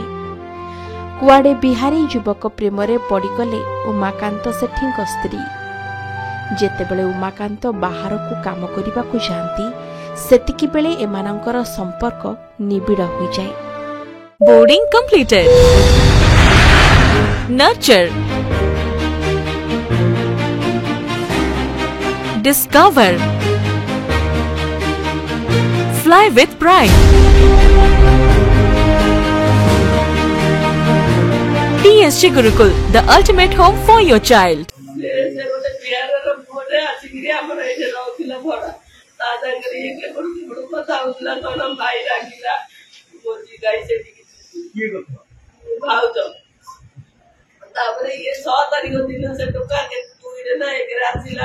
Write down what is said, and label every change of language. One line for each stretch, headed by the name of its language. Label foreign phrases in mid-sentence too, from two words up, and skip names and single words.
Odia: କୁଆଡ଼େ ବିହାରୀ ଯୁବକ ପ୍ରେମରେ ପଡ଼ିଗଲେ ଉମାକାନ୍ତ ସେଠୀଙ୍କ ସ୍ତ୍ରୀ। ଯେତେବେଳେ ଉମାକାନ୍ତ ବାହାରକୁ କାମ କରିବାକୁ ଯାଆନ୍ତି, ସେତିକିବେଳେ ଏମାନଙ୍କର ସମ୍ପର୍କ ନିବିଡ଼ ହୋଇଯାଏ।
English: boarding completed. nurture, discover, fly with pride. TSG Gurukul, the ultimate home for your child.
Odia: ତାପରେ ଇଏ 6 ତାରିଖ ଦିନ ସେ ଟୋକା ଦୁଇରେ ନା ଏକରେ ଆସିଲା।